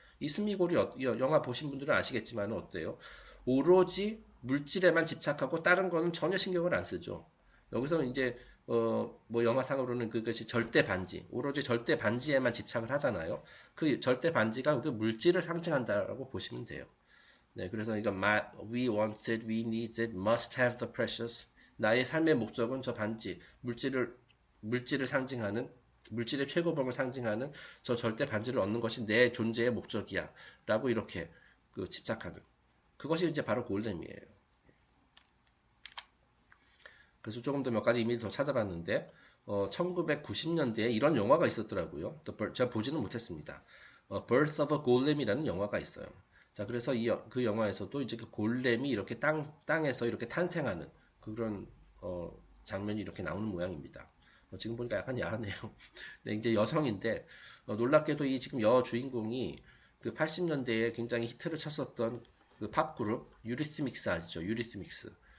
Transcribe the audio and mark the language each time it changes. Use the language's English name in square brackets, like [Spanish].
[Korean] 이 스미골이 영화 보신 분들은 아시겠지만 어때요? 오로지 물질에만 집착하고 다른 거는 전혀 신경을 안 쓰죠. 여기서는 이제 뭐 영화상으로는 그것이 절대 반지, 오로지 절대 반지에만 집착을 하잖아요. 그 절대 반지가 그 물질을 상징한다라고 보시면 돼요. 네, 그래서 이거 [English] we want it, we need it, must have the precious. [Korean] 나의 삶의 목적은 저 반지, 물질을 상징하는, 물질의 최고봉을 상징하는 저 절대 반지를 얻는 것이 내 존재의 목적이야. 라고 이렇게 집착하는. 그것이 이제 바로 골렘이에요. 그래서 조금 더 몇 가지 이미지 더 찾아봤는데, 1990년대에 이런 영화가 있었더라고요. 제가 보지는 못했습니다. Birth of a Golem이라는 영화가 있어요. 자, 그래서 그 영화에서도 이제 그 골렘이 이렇게 땅에서 이렇게 탄생하는 그런 장면이 이렇게 나오는 모양입니다. 지금 보니까 약간 야하네요. 네, 이제 여성인데 놀랍게도 이 지금 여주인공이 그 80년대에 굉장히 히트를 쳤었던 그 팝 그룹 유리스믹스 아시죠? 유리스믹스.